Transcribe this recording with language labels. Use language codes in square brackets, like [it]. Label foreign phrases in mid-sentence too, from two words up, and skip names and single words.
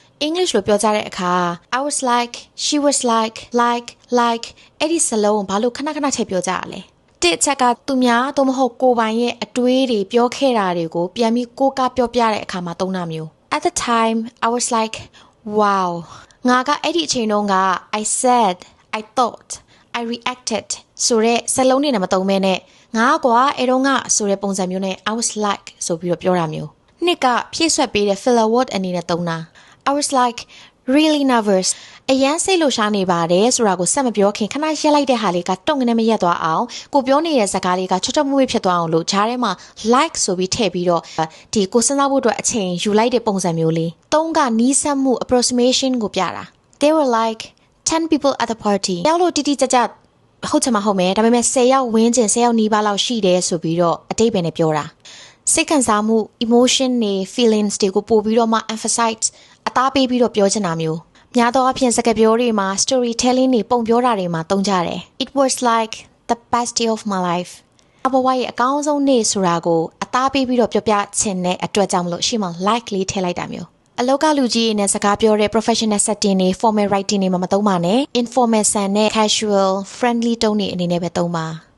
[my] English လို့ပြောကြတဲ့အခါ [en] I was like she was like [my] အဲ့ဒီစလုံးဘာလို့ခဏခဏထည့်ပြောကြရလဲတစ်ချက်ကသူများသို့မဟုတ်ကိုပိုင်ရဲ့အတွေးတွေပြောခဲ့တာတွေကိုပြန်ပြီးကိုကပြောပြတဲ့အခါမှာသုံးတာမျိုး [en] At the time I was like wow [my] ငါကအဲ့ဒီအချိန်တုန်းက [en] I said I thought I reacted [my] ဆိုတဲ့စလုံးတွေနဲ့ မသုံးမဲနဲ့ငါကွာအဲ့တော့ငါဆိုတဲ့ပုံစံမျိုးနဲ့ [en] I was like [my] ဆိုပြီးတော့ပြောတာမျိုးနှစ်ကဖြည့်ဆွက်ပေးတဲ့ [en] filler word [my] အနေနဲ့သုံးတာ [en] I was like really nervous [my] အရန်စိတ်လှရှားနေပါတယ်ဆိုတာကိုဆက်မပြောခင်ခဏရက်လိုက်တဲ့ဟာလေးကတုံင နဲ့မရက်သွားအောင်ကိုပြောနေတဲ့စကားလေးကချွတ်ချွတ်မွေ့ဖြစ်သွားအောင်လို့ဂျားထဲမှာ like ဆိုပြီးထည့်ပြီးတော့ဒီကိုစဉ်းစားဖို့အတွက်အချိန်ယူလိုက်တဲ့ပုံစံမျိုးလေးသုံးကနီးစပ်မှု approximation ကိုပြတာ [en] They were like 10 people at the party [my] ရောက်လို့တိတိကျကျဟုတ်ချင်မှဟုတ်မယ်ဒါပေမဲ့10ယောက်ဝန်းကျင်10ယောက်နီးပါးလောက်ရှိတယ်ဆိုပြီးတော့အ တိတ်ပဲနဲ့ပြောတာစိတ်ခံစားမှု emotion တွေ feelings တွေကိုပို့ပြီးတော့မှ emphasize အသားပေးပြီးတော့ပြောချင်တာမျိုးများသောအားဖြင့်စကားပြောတွေမှာ storytelling တွေပုံပြောတာတွေမှာသုံးကြတယ် [en] It was like the best day of my life [my] အဘဝရဲ့အကောင်းဆုံးနေ့ဆိုတာကိုအသားပေးပြီးတော့ပြောပြချင်တဲ့အတွက်ကြောင့်မလို့ရှေ့မှာ like လေးထည့်လိုက်တာမျိုးအလောက်ကလူကြီးနဲ့စကားပြောတဲ့ [en] professional setting [my] တွေ [en] formal writing [my] တွေမှာမသုံးပါနဲ့ informal ဆန်နဲ့ [en] casual friendly tone [my] တွေအနေနဲ့ပဲသုံးပါ